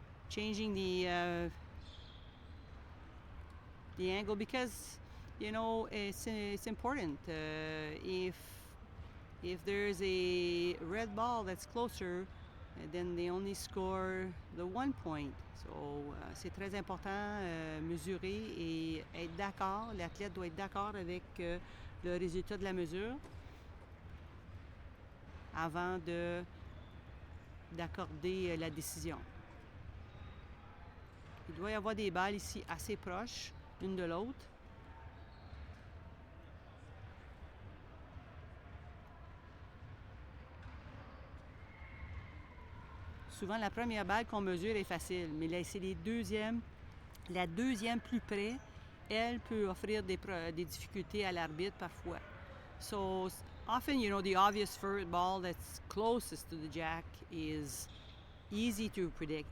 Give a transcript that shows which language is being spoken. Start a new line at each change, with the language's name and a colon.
English: Changing the angle, because you know it's important. If there's a red ball that's closer, then they only score the 1 point.
French: So c'est très important mesurer et être d'accord. L'athlète doit être d'accord avec le résultat de la mesure avant d'accorder la décision. Il doit y avoir des balles ici assez proches l'une de l'autre. Souvent, la première balle qu'on mesure est facile, mais là, c'est la deuxième plus près, elle peut offrir des difficultés à l'arbitre parfois.
English: So often, you know, the obvious first ball that's closest to the jack is easy to predict.